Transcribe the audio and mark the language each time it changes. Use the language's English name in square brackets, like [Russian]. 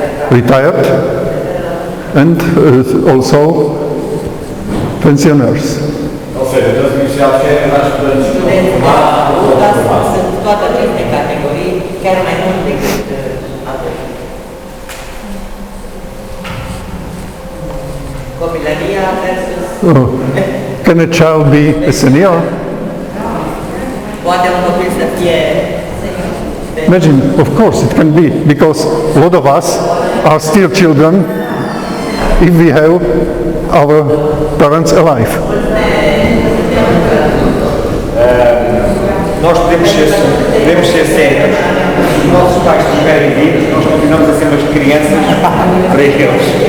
[English] Retired and also pensioners. [Portuguese] Ou seja, das universidades querem mais estudantes formados. [Romanian] Toate aceste categorii, chiar mai mult decât atât. Copilăria versus... [English] Can a child be a senior? [Romanian] Poate un copil să fie... [English] Imagine, of course it can be, because a lot of us are still children if we have our parents alive. [Portuguese] Nós podemos ser séniores. Se os nossos pais estiverem vivos, nós continuamos a ser umas crianças para eles.